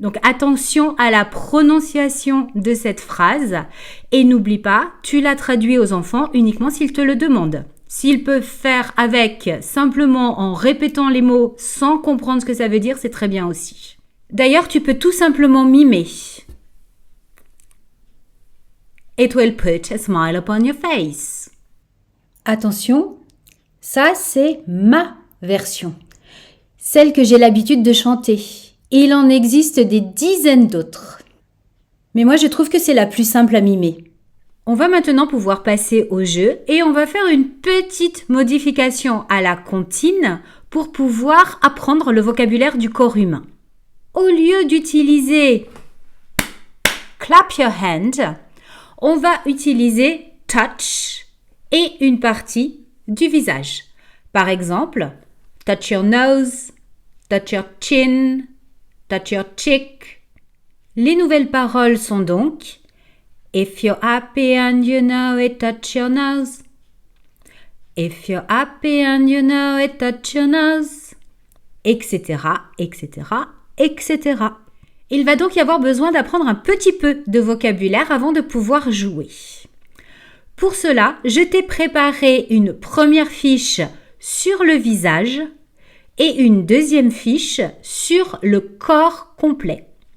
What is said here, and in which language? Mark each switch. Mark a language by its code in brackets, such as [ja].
[fr] Donc attention à la prononciation de cette phrase et n'oublie pas, tu la traduis aux enfants uniquement s'ils te le demandent. S'ils peuvent faire avec simplement en répétant les mots sans comprendre ce que ça veut dire, c'est très bien aussi. D'ailleurs, tu peux tout simplement mimer. [en] It will put a smile upon your face. [fr] Attention, ça c'est ma version, celle que j'ai l'habitude de chanter. Il en existe des dizaines d'autres. Mais moi je trouve que c'est la plus simple à mimer. On va maintenant pouvoir passer au jeu et on va faire une petite modification à la comptine pour pouvoir apprendre le vocabulaire du corps humain. Au lieu d'utiliser clap your hand, on va utiliser touch et une partie du visage. [en] Par exemple, touch your nose, touch your chin, touch your cheek. Les nouvelles paroles sont donc If you're happy and you know it, touch your nose. If you're happy and you know it, touch your nose. [fr] Etc., etc., etc. Il va donc y avoir besoin d'apprendre un petit peu de vocabulaire avant de pouvoir jouer. Pour cela, je t'ai préparé une première fiche sur le visage et une deuxième fiche sur le corps complet.